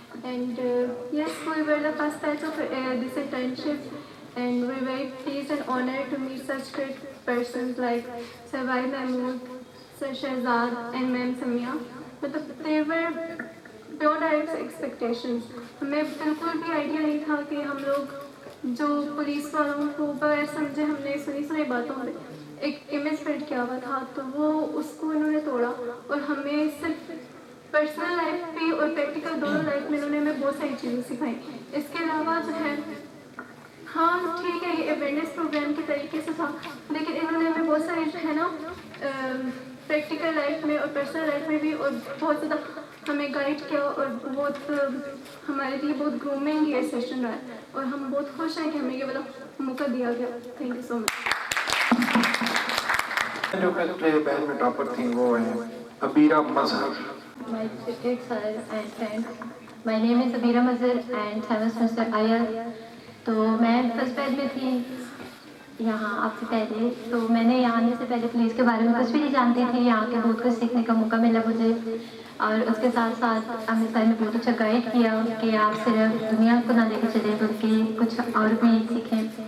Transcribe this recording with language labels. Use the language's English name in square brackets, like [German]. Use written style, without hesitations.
[English] And yes, we were the first batch of this internship, and we're very pleased and honored to meet such great persons like Sir Wahid Mahmood, Sir Shahzad and Ma'am Samia. But they were beyond our expectations. [Urdu] ہمیں بالکل بھی idea نہیں تھا کہ ہم لوگ جو police والوں کو بغیر سمجھے ہم نے سنی باتوں میں ایک امیج بلڈ کیا ہوا تھا، تو وہ اس کو انہوں نے توڑا. اور ہمیں صرف پرسنل لائف پہ اور پریکٹیکل دونوں لائف میں انہوں نے ہمیں بہت ساری چیزیں سکھائی. اس کے علاوہ جو ہے ہاں ٹھیک ہے یہ اویئرنیس پروگرام کے طریقے سے تھا، لیکن انہوں نے ہمیں بہت سارے جو ہے نا پریکٹیکل لائف میں اور پرسنل لائف میں بھی اور بہت زیادہ ہمیں گائیڈ کیا، اور بہت ہمارے لیے بہت گرومنگ یہ سیشن رہا ہے، اور ہم بہت خوش ہیں کہ ہمیں یہ والا موقع دیا گیا. تھینک یو سو مچ. جو پہلے بہن میں ٹاپر تھیں وہ ہیں عبیرہ مظہر. [English] My critics and friends, my name is Abira Mazhar and 7th semester IR. [Urdu] تو میں فرسٹ بیچ میں تھی یہاں آپ سے پہلے. تو میں نے یہاں آنے سے پہلے پولیس کے بارے میں کچھ بھی نہیں جانتی تھی. یہاں کے بہت کچھ سیکھنے کا موقع ملا مجھے، اور اس کے ساتھ ساتھ ہمیں سر نے بہت اچھا گائیڈ کیا کہ آپ صرف دنیا کو نہ لے کے چلیں بلکہ کچھ اور بھی سیکھیں.